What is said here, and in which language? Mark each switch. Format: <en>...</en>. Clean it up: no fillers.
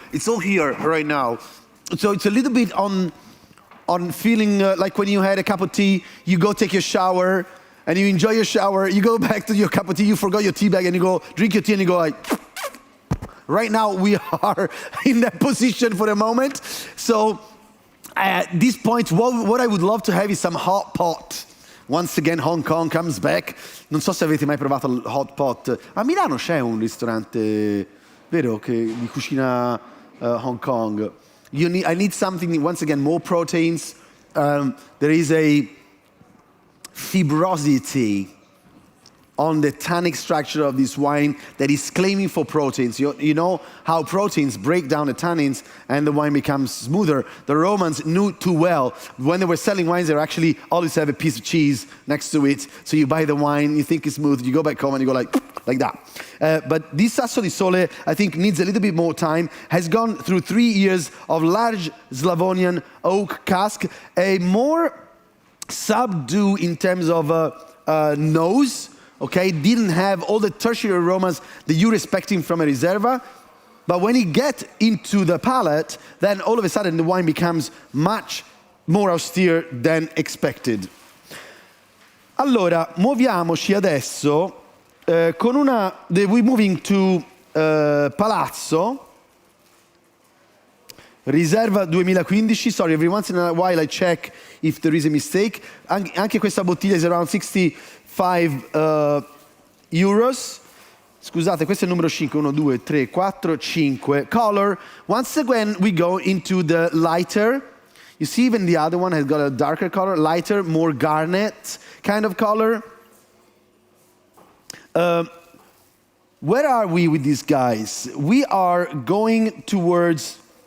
<en>It's all here right now. So it's a little bit on feeling like when you had a cup of tea, you go take your shower, and you enjoy your shower, you go back to your cup of tea, you forgot your tea bag, and you go drink your tea, and you go like, right now we are in that position for the moment. So at this point, what I would love to have is some hot pot. Once again, Hong Kong comes back.</en> <it>Non so se avete mai provato il hot pot. A Milano c'è un ristorante, vero, di cucina Hong Kong.</it> <en>I need something, once again, more proteins. There is a fibrosity on the tannic structure of this wine that is claiming for proteins. You know how proteins break down the tannins and the wine becomes smoother. The Romans knew too well. When they were selling wines, they actually always have a piece of cheese next to it. So you buy the wine, you think it's smooth, you go back home and you go like that. But this Sasso di Sole, I think, needs a little bit more time. Has gone through 3 years of large Slavonian oak cask, a more subdued in terms of nose. Okay, didn't have all the tertiary aromas that you're expecting from a Riserva. But when you get into the palate, then all of a sudden the wine becomes much more austere than expected.</en> <it>Allora, muoviamoci adesso con</it> <en>we're moving to</en> <it>Palazzo.</it> <en>Riserva 2015, sorry, every once in a while I check if there is a mistake.</en> <it>Anche questa bottiglia</it> <en>is around 65 euros.</en> <it>Scusate, questo è il numero 5, 1, 2, 3, 4, 5.</it> <en>Color, once again we go into the lighter. You see even the other one has got a darker color, lighter, more garnet kind of color. Where are we with these guys? We are going towards...</en>